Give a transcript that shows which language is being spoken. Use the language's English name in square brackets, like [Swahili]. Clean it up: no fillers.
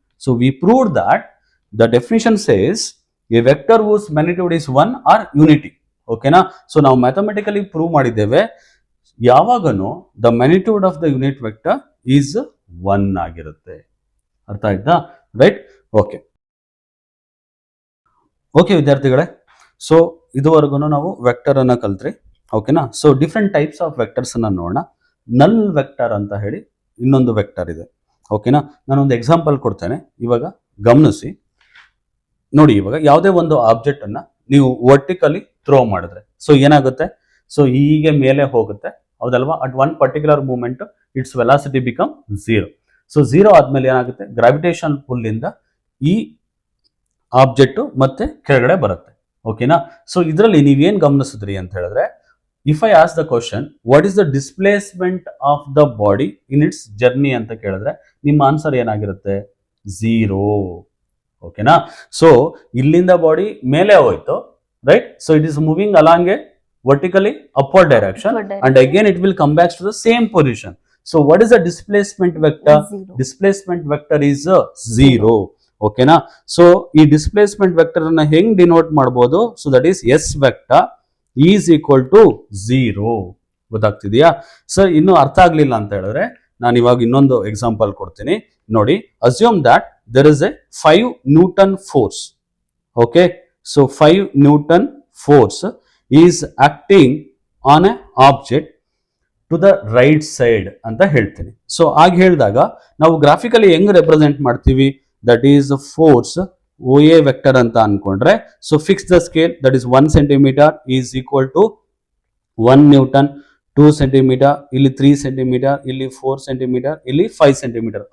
[English] So we proved that the definition says a vector whose magnitude is 1 are unity. [Kannada] ಓಕೆನಾ. So ನಾವು mathematically prove ಮಾಡಿದ್ದೇವೆ, ಯಾವಾಗನು [English] the magnitude of the unit vector is 1 [Kannada] ಆಗಿರುತ್ತೆ. ಅರ್ಥ ಆಯ್ತಾ. Right. Okay okay ವಿದ್ಯಾರ್ಥಿಗಳೇ, so ಇದುವರೆಗೂ ನಾವು vector ಅನ್ನ ಕಲ್ತ್ರಿ. ಓಕೆನಾ. So different types of vectors ಅನ್ನ ನೋಡೋಣ. ನಲ್ ವೆಕ್ಟರ್ ಅಂತ ಹೇಳಿ ಇನ್ನೊಂದು ವೆಕ್ಟರ್ ಇದೆ. ಓಕೆನಾ. ನಾನೊಂದು ಎಕ್ಸಾಂಪಲ್ ಕೊಡ್ತೇನೆ, ಇವಾಗ ಗಮನಿಸಿ ನೋಡಿ. ಇವಾಗ ಯಾವುದೇ ಒಂದು ಆಬ್ಜೆಕ್ಟ್ ಅನ್ನ ನೀವು ವರ್ಟಿಕಲಿ ಥ್ರೋ ಮಾಡಿದ್ರೆ ಸೊ ಏನಾಗುತ್ತೆ, ಸೊ ಹೀಗೆ ಮೇಲೆ ಹೋಗುತ್ತೆ, ಹೌದಲ್ವಾ. [English] At one particular moment its velocity become 0. [Kannada] So 0 ಆದ್ಮೇಲೆ ಏನಾಗುತ್ತೆ, ಗ್ರಾವಿಟೇಷನ್ ಪುಲ್ ಇಂದ ಈ ಆಬ್ಜೆಕ್ಟ್ ಮತ್ತೆ ಕೆಳಗಡೆ ಬರುತ್ತೆ. ಓಕೆನಾ. ಸೊ ಇದರಲ್ಲಿ ನೀವೇನ್ ಗಮನಿಸಿದ್ರಿ ಅಂತ ಹೇಳಿದ್ರೆ, [English] if I ask the question what is the displacement of the body in its journey [Kannada] ಅಂತ ಕೇಳಿದ್ರೆ ನಿಮ್ಮ ಆನ್ಸರ್ ಏನಾಗಿರುತ್ತೆ, [English] 0. [Kannada] ಓಕೆನಾ. ಸೊ ಇಲ್ಲಿಂದ ಬಾಡಿ ಮೇಲೆ ಹೋಯ್ತು, right. [English] So it is moving along a vertically upward direction and again it will come back to the same position. So what is the displacement vector? Displacement vector is 0. [Kannada] ಓಕೆನಾ. So ಈ displacement vector ಅನ್ನ ಹೆಂಗ್ denote ಮಾಡಬಹುದು, so [English] That is S vector is equal to 0. [Kannada] ಗೊತ್ತಾಗ್ತಿದೆಯಾ sir? ಇನ್ನು ಅರ್ಥ ಆಗ್ಲಿಲ್ಲ ಅಂತ ಹೇಳಿದ್ರೆ ನಾನು ಇವಾಗ ಇನ್ನೊಂದು ಎಕ್ಸಾಂಪಲ್ ಕೊಡ್ತೀನಿ ನೋಡಿ. [English] Assume that there is a 5 Newton force. Okay, so 5 Newton force is acting on a object to the right side [Kannada] ಅಂತ ಹೇಳ್ತೀನಿ. ಸೊ ಆಗ ಹೇಳಿದಾಗ ನಾವು ಗ್ರಾಫಿಕಲಿ ಹೆಂಗ್ ರೆಪ್ರೆಸೆಂಟ್ ಮಾಡ್ತೀವಿ, [English] that is force of a vector ಅಂತ ಅನ್ಕೊಂಡ್ರೆ, so fix the scale, that is 1 centimetre is equal to 1 newton, [Kannada] 2 centimetre, ಇಲ್ಲಿ 3 ಸೆಂಟಿಮೀಟರ್, ಇಲ್ಲಿ 4 ಸೆಂಟಿಮೀಟರ್, ಇಲ್ಲಿ 5 ಸೆಂಟಿಮೀಟರ್.